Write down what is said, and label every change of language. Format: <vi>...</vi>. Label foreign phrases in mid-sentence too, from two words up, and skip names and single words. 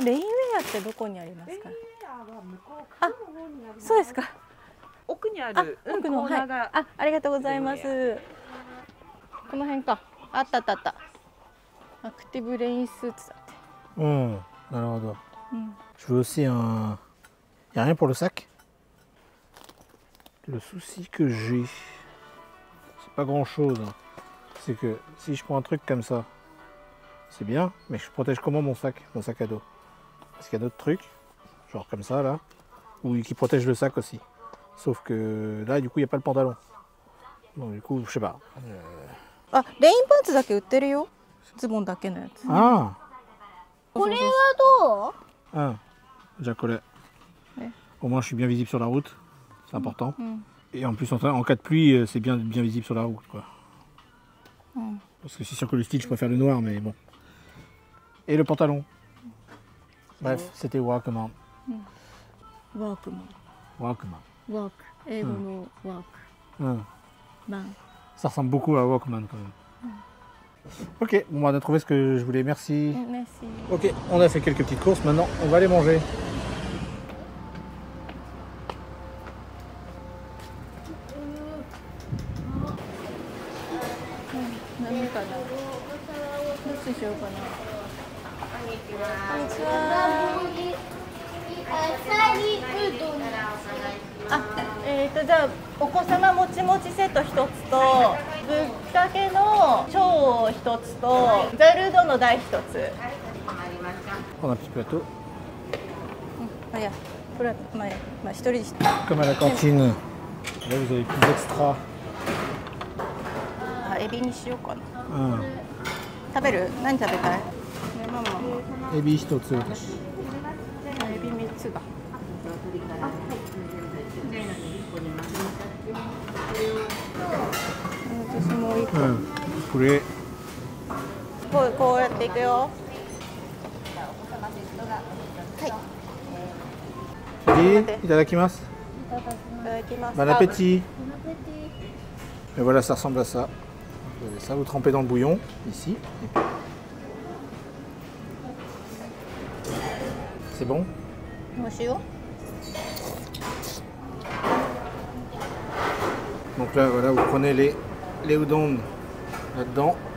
<ja>レインウェアってどこにありますか。あ、そうですか。奥にある奥の、コーナーが、はい、ありがとうございます。この辺か。あったあったあった。アクティブレインスーツだって。なるほど。 Mm.</ja> <fr>Je veux aussi un. Y a rien pour le sac? Le souci que j'ai, c'est pas grand chose. C'est que si je prends un truc comme ça, c'est bien, mais je protège comment mon sac à dos? Parce qu'il y a d'autres trucs, genre comme ça là, qui protègent le sac aussi. Sauf que là, du coup, il n'y a pas le pantalon. Donc du coup, je sais pas.</fr> <ja>あ、レインパンツだけ売ってるよ。ズボンだけのやつ。 Ah, これはどう？</ja> <fr>ah, déjà collé. Ouais. Au moins, je suis bien visible sur la route, c'est important. Mm. Et en plus, en cas de pluie, c'est bien visible sur la route, quoi. Mm. Parce que c'est sûr que le style, je préfère le noir, mais bon. Et le pantalon. Bref, c'était Walkman.</fr> <ja>ワークマン。 Walkman. ワーク。英語のワーク。 Hum. マン。</ja> <fr>Ça ressemble beaucoup à Walkman quand même. Ok, bon, bah, on a trouvé ce que je voulais, merci. Merci. Ok, on a fait quelques petites courses, maintenant on va aller manger.</fr> <ja>何かな。どっちにしようかな。こんにちは。あさりうどん。じゃあお子様もちもちセット一つとぶっかけの超一つとざるうどんの大一つ。</ja> <fr>Prendre un petit plateau.</fr> <ja>あ、いや、これはまあ一人で。</ja> <fr>Comme à la cantine. Là vous avez plus d'extra.</fr> <ja>あ、エビにしようかな。 Hum. 食べる？何食べたい？ね、ママ。エビ一つ私。エビ3つが。私もう一個。うん。これ。こうやっていくよ。いただきます。いただきます。</ja> <fr>Bon appétit. Et voilà, ça ressemble à ça. Vous avez ça, vous trempez dans le bouillon, ici. C'est bon?</fr> <ja>お塩。</ja> <fr>Donc là, voilà, vous prenez les udon là-dedans.</fr>